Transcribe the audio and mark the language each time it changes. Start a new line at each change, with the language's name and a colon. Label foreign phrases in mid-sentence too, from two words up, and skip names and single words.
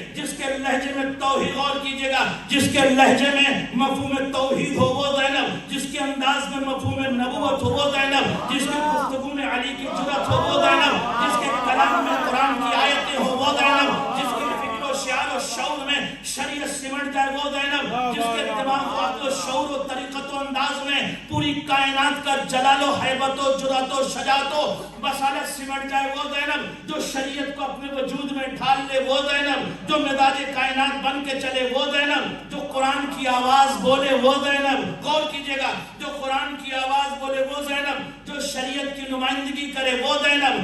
Urdu: جس کے لہجے میں توحید, غور کیجئے گا, جس کے لہجے میں مفہوم توحید ہو وہ زینب, جس کے انداز میں مفہوم نبوت ہو وہ زینب, جس کی گفتگو میں علی کی جرأت ہو وہ زینب, جس کے کلام میں قرآن کی آیتیں ہو وہ زینب, جس کے فکر و شعر و شعور میں شریعت سمٹ جائے وہ زینب, جس کے دماغ و عقل و شعور و طریقت و انداز میں پوری کائنات کا جلال و حیبت و جرأت و شجاعت و بصارت سمٹ جائے وہ زینب, جو شریعت کو اپنے وجود میں ڈھال لے وہ زینب, جو مزاج کائنات بن کے چلے وہ زینب, جو قرآن کی آواز بولے وہ زینب. غور کیجئے گا, جو قرآن کی آواز بولے وہ زینب, جو شریعت کی نمائندگی کرے وہ زینب.